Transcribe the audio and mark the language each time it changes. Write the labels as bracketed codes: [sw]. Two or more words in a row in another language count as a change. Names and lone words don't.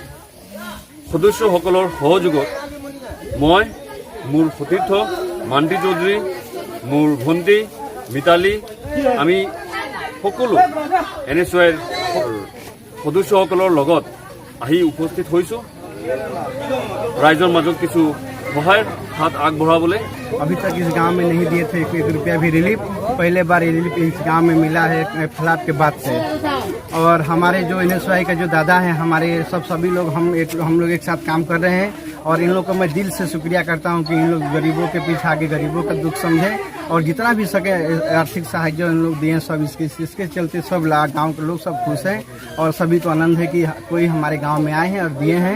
[as] সদস্যসকলৰ সহযোগত মই, মোৰ সতীৰ্থ মান্তি চৌধুৰী, মোৰ ভণ্টি মিতালী, আমি সকলো NSUৰ সদস্যসকলৰ লগত আহি উপস্থিত হৈছোঁ ৰাইজৰ মাজত কিছু সহায়ৰ হাত আগবঢ়াবলৈ। [hi] अभी तक इस गांव में नहीं दिए थे 1 रुपया भी रिलीफ। पहले बार रिलीफ इस गांव में मिला है फ्लड के बाद से। और हमारे जो NSUI का जो दादा है, हमारे सभी लोग हम लोग एक साथ काम कर रहे हैं और इन लोग को मैं दिल से शुक्रिया करता हूं कि इन लोग गरीबों के पीछे आके गरीबों का दुख समझे और जितना भी सके आर्थिक सहायता इन लोग दिए सब इसके चलते सब गाँव के लोग सब खुश हैं और सभी को आनंद है कि कोई हमारे गाँव में आए हैं और दिए हैं।